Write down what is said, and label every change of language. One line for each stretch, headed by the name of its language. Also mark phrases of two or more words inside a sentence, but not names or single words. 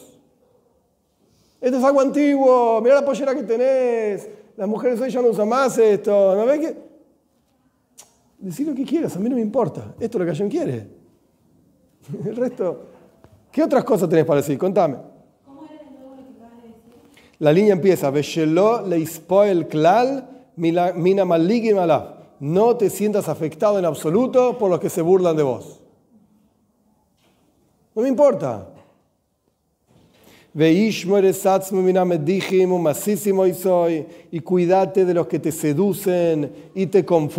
Spanish: Esto es algo antiguo, mira la pollera que tenés, las mujeres hoy ya no usan más esto, ¿no ves que? Decí lo que quieras, a mí no me importa, esto es lo que Hashem quiere. El resto, ¿qué otras cosas tenés para decir? Contame. ¿Cómo era de nuevo lo que acabas de decir? La línea empieza,
Hebrew: ושלא להתפעל כלל מן המלעיגים עליו.
Spanish: No te sientas afectado en absoluto por los que se burlan de vos. No me importa. Y cuídate de los que te seducen y te confunden.